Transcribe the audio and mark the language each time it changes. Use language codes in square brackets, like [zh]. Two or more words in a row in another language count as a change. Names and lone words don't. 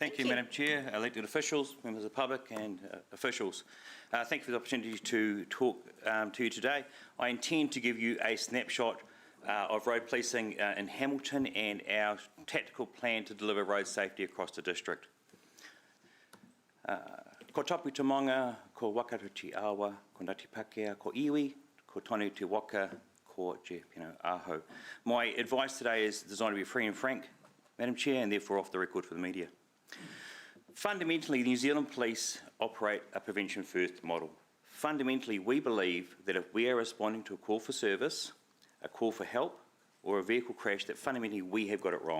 [en] Thank you, Madam Chair, elected officials, members of the public and officials. Thank you for the opportunity to talk to you today. I intend to give you a snapshot of road policing in Hamilton and our tactical plan to deliver road safety across the district. [mi] Ko tapu te manga, ko wakaruti awa, ko Ngāti Pākehā, ko iwi, ko tonu te waka, ko Jeff Aho. [en] My advice today is designed to be free and frank, Madam Chair, and therefore off the record for the media. Fundamentally, the New Zealand Police operate a prevention first model. Fundamentally, we believe that if we are responding to a call for service, a call for help, or a vehicle crash, that fundamentally we have got it wrong.